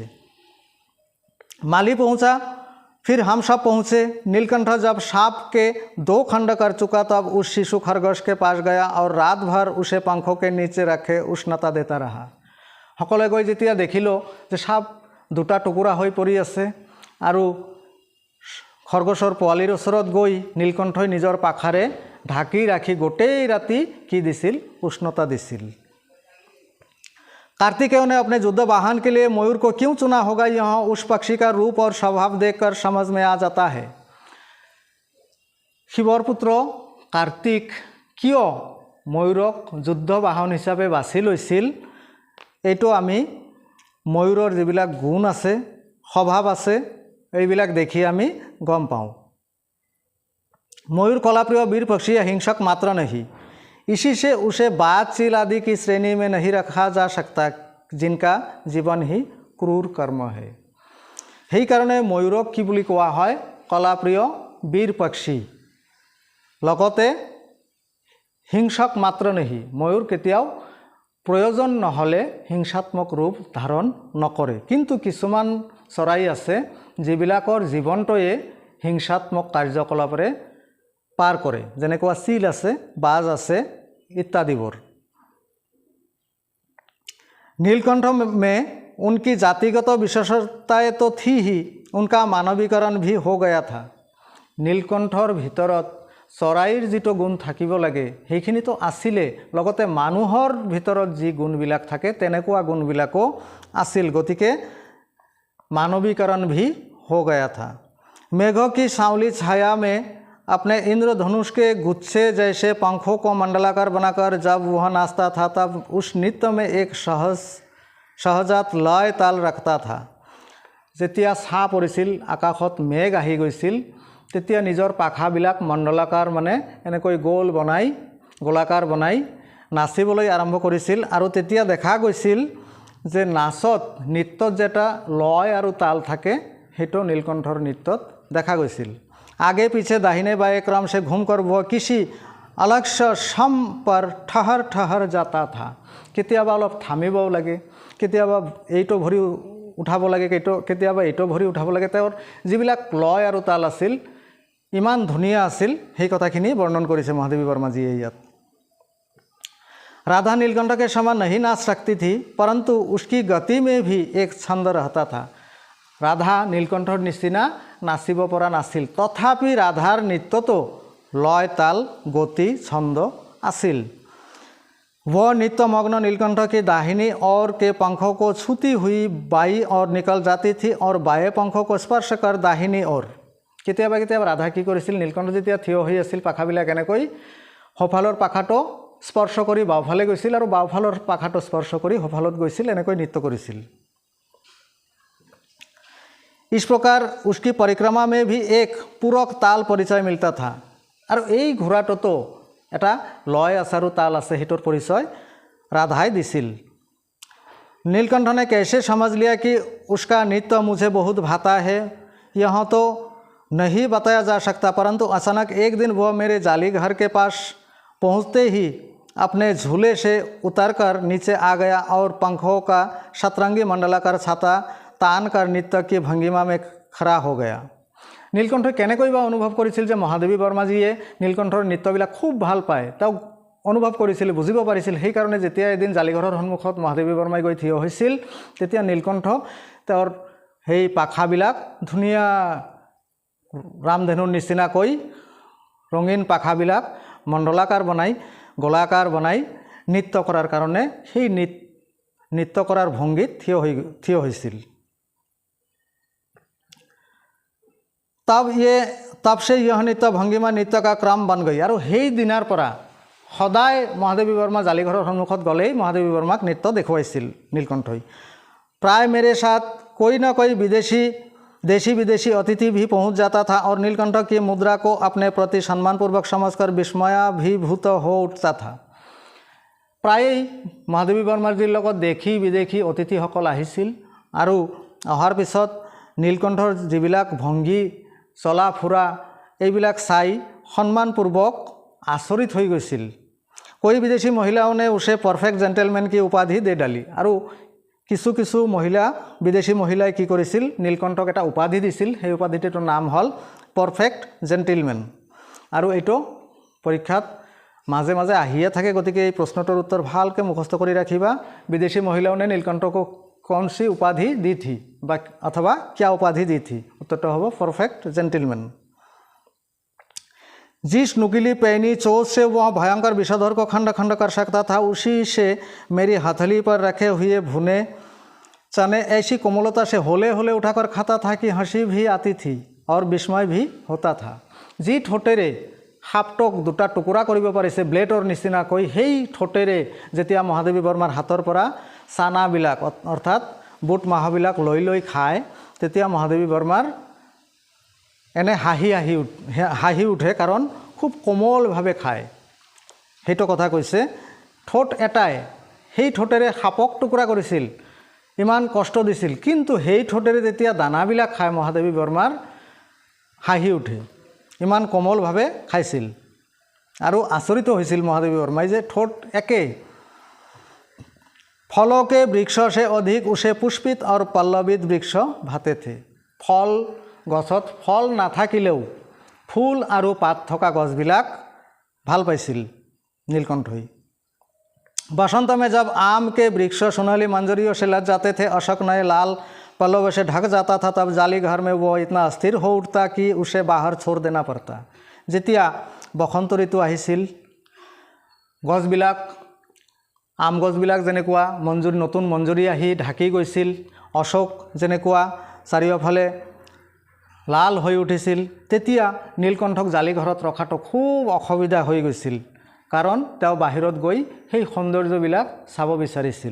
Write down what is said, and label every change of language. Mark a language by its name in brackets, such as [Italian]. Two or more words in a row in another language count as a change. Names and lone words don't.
[Hindi] माली पहुंचा, फिर हम सब पहुँचे। नीलकंठ जब सांप के 2 खंड कर चुका तब उस शिशु खरगोश के पास गया और रात भर उसे पंखों के नीचे रखे उष्णता देता रहा। [Assamese] সকলে গৈ যেতিয়া দেখিল যে সাপ 2টা টুকুৰা হৈ পৰি আছে আৰু খৰগোশৰ পোৱালিৰ ওচৰত গৈ নীলকণ্ঠই নিজৰ পাখাৰে ঢাকি ৰাখি গোটেই ৰাতি কি দিছিল, উষ্ণতা দিছিল। [Hindi] कार्तिकेय ने अपने युद्ध वाहन के लिए मयूर को क्यों चुना होगा, यह उस पक्षी का रूप और स्वभाव देखकर समझ में आ जाता है। [Assamese] শিৱৰ পুত্ৰ কাৰ্তিক কিয় ময়ূৰক যুদ্ধ বাহন হিচাপে बाছি লৈছিল, এইটো আমি ময়ূৰৰ যিবিলাক গুণ আছে, স্বভাৱ আছে, এইবিলাক দেখি আমি গম পাওঁ। [Hindi] मयूर कलाप्रिय वीर पक्षी हिंसक मात्र नहीं, इसी से उसे बाज चील आदि की श्रेणी में नहीं रखा जा सकता, जिनका जीवन ही क्रूर कर्म है। [Assamese] সেই কাৰণে ময়ূৰক কি বুলি কোৱা হয়, কলাপ্ৰিয় বীৰ পক্ষী। লগতে হিংসক মাত্ৰ নেহি, ময়ূৰ কেতিয়াও প্ৰয়োজন নহ'লে হিংসাত্মক ৰূপ ধাৰণ নকৰে। কিন্তু কিছুমান চৰাই আছে যিবিলাকৰ জীৱনটোৱে হিংসাত্মক কাৰ্যকলাপৰে পাৰ কৰে, যেনেকুৱা চিল আছে, বাজ আছে इत्यादिवर। [Hindi] नीलकंठ में उनकी जातिगत विशेषताएं तो थी ही, उनका मानवीकरण भी हो गया था। [Assamese] নীলকণ্ঠৰ ভিতৰত চৰাইৰ যিটো গুণ থাকিব লাগে সেইখিনিতো আছিলে, লগতে মানুহৰ ভিতৰত যি গুণবিলাক থাকে তেনেকুৱা গুণবিলাকো আছিল। [Hindi] গতিকে मानवीकरण भी हो गया था। मेघों की सांवली छाया में अपने इंद्रधनुष के गुच्छे जैसे पंखों को मंडलाकार बनाकर जब वह नाचता था तब उस नृत्य में एक सहजात लय ताल रखता था। [Assamese] যেতিয়া ছাঁ পৰিছিল, আকাশত মেঘ আহি গৈছিল, তেতিয়া নিজৰ পাখাবিলাক মণ্ডলাকাৰ মানে এনেকৈ গোলাকাৰ বনাই নাচিবলৈ আৰম্ভ কৰিছিল। আৰু তেতিয়া দেখা গৈছিল যে নাচত, নৃত্যত যেটা লয় আৰু তাল থাকে, সেইটো নীলকণ্ঠৰ নৃত্যত দেখা গৈছিল। [Hindi] आगे पीछे दाहिने बाएं क्रम से घूमकर वह किसी अलग सम पर ठहर ठहर जाता था। [Assamese] केতিয়াবা অলপ থামিবও লাগে, কেতিয়াবা এইটো ভৰি উঠাব লাগে, কেতিয়াবা এইটো ভৰি উঠাব লাগে। তেওঁৰ যিবিলাক লয় আৰু তাল আছিল ইমান ধুনীয়া আছিল, সেই কথাখিনি বৰ্ণন কৰিছে মহাদেৱী বৰ্মাজীয়ে ইয়াত। [Hindi] राधा नीलकंठ के समान नहीं नाच सकती थी, परंतु उसकी गति में भी एक छंद रहता था। [Assamese] ৰাধা নীলকণ্ঠৰ নিচিনা নাচিব পৰা नाছিল, তথাপি ৰাধাৰ নৃত্যতো লয় তাল গতি ছন্দ আছিল। [Hindi] वह नित्यमग्न नीलकंठ की दाहिनी ओर के पंखों को छूती हुई बाई ओर निकल जाती थी और बाएं पंखों को स्पर्श कर दाहिनी ओर। [Assamese] কেতিয়াবা কেতিয়াবা राधा কি কৰিছিল, নীলকণ্ঠ যেতিয়া থিয় হৈ আছিল, পাখাবিলাক এনেকৈ সোঁফালৰ পাখাটো স্পৰ্শ কৰি বাওঁফালে গৈছিল আৰু বাওঁফালৰ পাখাটো স্পৰ্শ কৰি সোঁফালত গৈছিল, এনেকৈ নৃত্য কৰিছিল। [Hindi] इस प्रकार उसकी परिक्रमा में भी एक पूरक ताल परिचय मिलता था। [Assamese] और এই ঘোঁৰাটোতো এটা লয় আছে আৰু তাল আছে, সেইটোৰ পৰিচয় ৰাধাই দিছিল। [Hindi] नीलकंठ ने कैसे समझ लिया कि उसका नृत्य मुझे बहुत भाता है, यह तो नहीं बताया जा सकता, परंतु अचानक एक दिन वह मेरे जाली घर के पास पहुँचते ही अपने झूले से उतरकर नीचे आ गया और पंखों का सतरंगी मंडलाकार छाता तान कर नृत्य की भंगिमा में खड़ा हो गया। [Assamese] नीलकंठ केनेকৈ বা অনুভৱ কৰিছিল যে মহাদেৱী বৰ্মাজীয়ে নীলকণ্ঠৰ নৃত্যবিলাক খুব ভাল পায়, তেওঁ অনুভৱ কৰিছিল, বুজিব পাৰিছিল। সেইকাৰণে যেতিয়া এদিন জালিঘৰৰ সন্মুখত মহাদেৱী বৰ্মাই গৈ থিয় হৈছিল, তেতিয়া নীলকণ্ঠ তেওঁৰ সেই পাখাবিলাক ধুনীয়া ৰামধেনুৰ নিচিনাকৈ ৰঙীন পাখাবিলাক মণ্ডলাকাৰ বনাই, গোলাকাৰ বনাই নৃত্য কৰাৰ কাৰণে সেই নৃত্য কৰাৰ ভংগীত থিয় হৈছিল। [Hindi] तब से यह नृत्य भंगिमा नृत्य का क्रम बन गई। [Assamese] और সেই দিনাৰ পৰা সদায় মহাদেৱী বৰ্মা জালিঘৰৰ সন্মুখত গ'লেই মহাদেৱী বৰ্মাক নৃত্য দেখুৱাইছিল নীলকণ্ঠই। [Hindi] प्राय मेरे साथ कोई ना कोई देशी विदेशी अतिथि भी पहुंच जाता था और नीलकंठ की मुद्रा को अपने प्रति सम्मानपूर्वक समझकर विस्मयाभिभूत हो उठता था। [Assamese] प्राय মহাদেৱী বৰ্মাজীৰ লগত দেশী বিদেশী অতিথিসকল আহিছিল আৰু অহাৰ পিছত নীলকণ্ঠৰ যিবিলাক ভংগী চলা ফুৰা এইবিলাক চাই সন্মানপূৰ্বক আচৰিত হৈ গৈছিল। [Hindi] कोई विदेशी महिलाओं ने उसे [English] perfect gentleman [Hindi] की उपाधि दे डाली और [Assamese] কিছু কিছু মহিলা বিদেশী মহিলাই কি কৰিছিল নীলকণ্ঠক এটা উপাধি দিছিল। সেই উপাধিটোৰ নাম হ'ল [English] perfect gentleman. [Assamese] আৰু এইটো পৰীক্ষাত মাজে মাজে আহিয়ে থাকে, গতিকে এই প্ৰশ্নটোৰ উত্তৰ ভালকৈ মুখস্থ কৰি ৰাখিবা। [Hindi] বিদেশী মহিলাओं ने नीलकंठ को कौन सी उपाधि दी थी বা अथवा क्या उपाधि दी थी? [Assamese] उत्तरটো হ'ব [English] perfect gentleman. [Hindi] जिस नुकीली पैनी चोट से वह भयंकर विषधर को खंड खंड कर सकता था, उसी से मेरी हथेली पर रखे हुए भुने चने ऐसी कोमलता से होले होले उठाकर खाता था कि हंसी भी आती थी और विस्मय भी होता था। [Assamese] যি ঠোঁটেৰে সাপটোক দুটা টুকুৰা কৰিব পাৰিছে ব্লেডৰ নিচিনাকৈ, সেই ঠোঁটেৰে যেতিয়া মহাদেৱী বৰ্মাৰ হাতৰ পৰা চানাবিলাক অৰ্থাৎ বুট মাহবিলাক লৈ লৈ খায়, তেতিয়া মহাদেৱী বৰ্মাৰ এনে হাঁহি উঠে, কাৰণ খুব কোমলভাৱে খায়। সেইটো কথা কৈছে। ঠোঁট এটাই সেই ঠোঁটেৰে সাপক টুকুৰা কৰিছিল, ইমান কষ্ট দিছিল, কিন্তু সেই ঠোঁটেৰে যেতিয়া দানাবিলাক খায় মহাদেৱী বৰ্মাৰ হাঁহি উঠে, ইমান কোমলভাৱে খাইছিল। আৰু আচৰিত হৈছিল মহাদেৱী বৰ্মাই যে ঠোঁট একে। [Hindi] फलों के वृक्ष से अधिक उसे पुष्पित और पल्लवित वृक्ष भाते थे। [Assamese] फल गছত फल नाথাকিলেও ফুল আৰু পাত থকা গছবিলাক ভাল পাইছিল নীলকণ্ঠই। [Hindi] बसंत में जब आम के वृक्ष सोनाली मंजरियों से लद जाते थे, अशोक नए लाल पल्लवों से ढक जाता था, तब जाली घर में वो इतना अस्थिर हो उठता कि उसे बाहर छोड़ देना पड़ता। [Assamese] যেতিয়া বসন্ত ঋতু আহিছিল, গছবিলাক আম গছবিলাক যেনেকুৱা নতুন মঞ্জুৰি আহি ঢাকি গৈছিল, অশোক যেনেকুৱা চাৰিওফালে লাল হৈ উঠিছিল, তেতিয়া নীলকণ্ঠক জালিঘৰত ৰখাটো খুব অসুবিধা হৈ গৈছিল, কাৰণ তেওঁ বাহিৰত গৈ সেই সৌন্দৰ্যবিলাক চাব বিচাৰিছিল।